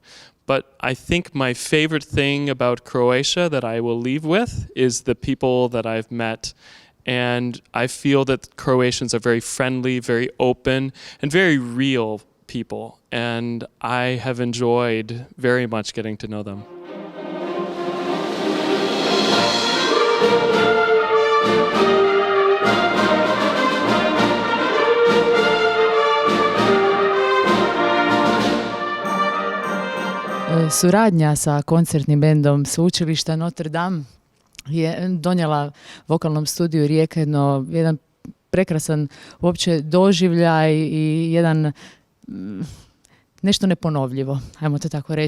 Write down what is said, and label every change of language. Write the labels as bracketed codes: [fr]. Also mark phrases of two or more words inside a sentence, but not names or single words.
[en] But I think my favorite thing about Croatia that I will leave with is the people that I've met. And I feel that Croatians are very friendly, very open, and very real people. And I have enjoyed very much getting to know them. [hr] Suradnja sa koncertnim bendom sveučilišta Notre Dame je donijela vokalnom studiju Rijeka jedan prekrasan uopće doživljaj i jedan nešto neponovljivo, ajmo to tako reći.